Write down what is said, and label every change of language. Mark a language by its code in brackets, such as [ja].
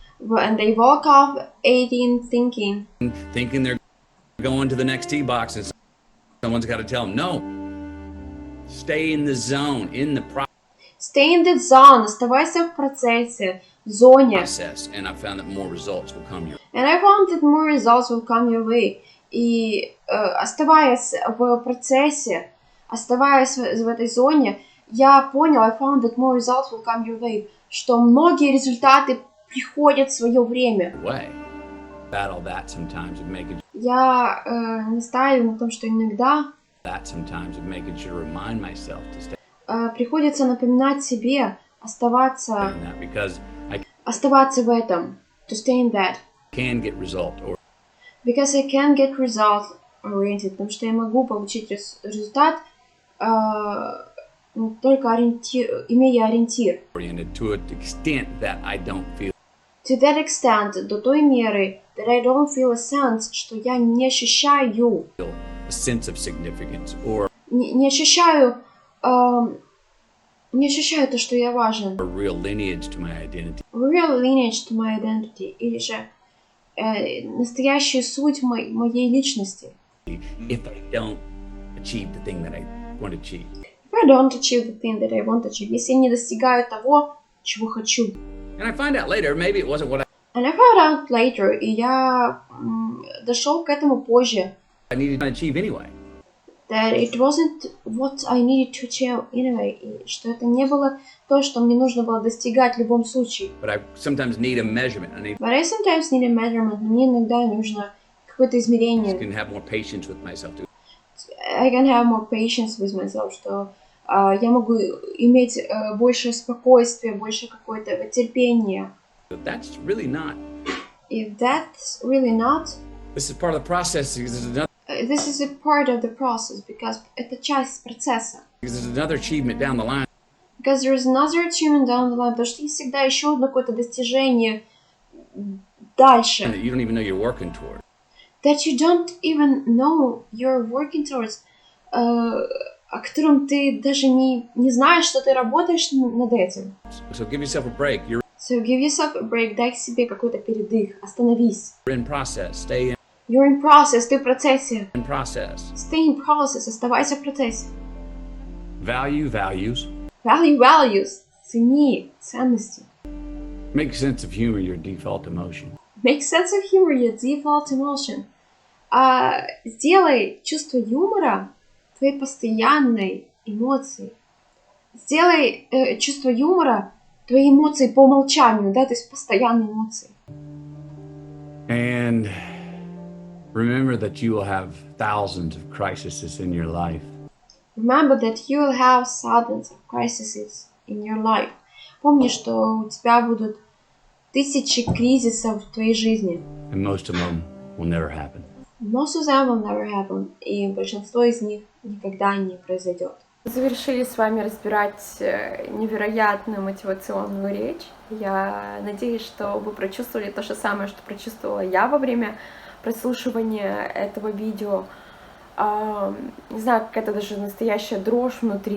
[en] And they walk off 18 thinking they're going to the next tee box, and someone's got to tell them, no, stay in the zone, in the Stay in the zone, [ru] оставайся в процессе, в зоне. [en] process, and I found that more results will come your way. And I found that more results will come your way. [ru] И оставаясь в процессе, оставаясь в этой зоне, я понял, [en] I found that more results will come your way, [ru] что многие результаты приходят в свое время. [en] Battle that sometimes of making [ru] Я настаиваю на том, что иногда [en] that sometimes of making sure to remind myself to stay [ru] приходится напоминать себе оставаться [en] in that, because I [ru] в этом, [en] to stay in that. can get result or Because I can get result oriented, [ru] потому что я могу получить результат только имея ориентир. [en] oriented to an extent that I don't feel To that extent, [ru] до той меры, [en] that I don't feel a sense, [ru] что я не ощущаю, [en] a sense of significance or [ru] не ощущаю то, что я важен. [en] a real lineage to my identity. Real lineage to my identity, [ru] или же настоящую суть моей личности. [en] If I don't achieve the thing that I want to achieve. If I don't achieve the thing that I want to achieve, [ru] если я не достигаю того, чего хочу. [en] And I find out later, maybe it wasn't what And I found out later, [ru] и я дошел к этому позже. [en] I needed to achieve anyway. that it wasn't what I needed to achieve anyway, [ru] и что это не было то, что мне нужно было достигать в любом случае. [en] But I sometimes need a measurement. But I sometimes need a measurement. [ru] Мне иногда нужно какое-то измерение. [en] I can have more patience with myself too. I can have more patience with myself, [ru] что я могу иметь больше спокойствия, больше какое-то терпения. [en] But that's really not. If that's really not, This is part of the process because this is a part of the process, because [ru] это часть процесса. [en] there's another achievement down the line. Because there's another achievement down the line, [ru] потому что есть всегда еще одно какое-то достижение дальше. [en] That you don't even know you're working toward. That you don't even know you're working towards, [ru] о котором ты даже не знаешь, что ты работаешь над этим. [en] So give yourself a break. You're So give yourself a break, [ru] дай себе какой-то передых, остановись. [en] in process. Stay You're in process, [ru] ты в процессе. [en] in process. Stay in process, [ru] оставайся в процессе. [en] Value values. Value values, [ru] цени ценности. [en] Make sense of humor your default emotion. Make sense of humor your default emotion. [ru] Сделай чувство юмора твоей постоянной эмоцией. Сделай чувство юмора твоей эмоцией по умолчанию, да, то есть постоянной эмоцией. [en] And remember that you will have thousands of crises in your life. Remember that you will have thousands of crises in your life. [ru] Помни, что у тебя будут тысячи кризисов в твоей жизни. [en] And most of them will never happen. Most of them will never happen. [ru] И большинство из них никогда не произойдет. Завершили с вами разбирать невероятную мотивационную речь. Я надеюсь, что вы прочувствовали то же самое, что прочувствовала я во время прослушивания этого видео. Не знаю, какая-то даже настоящая дрожь внутри.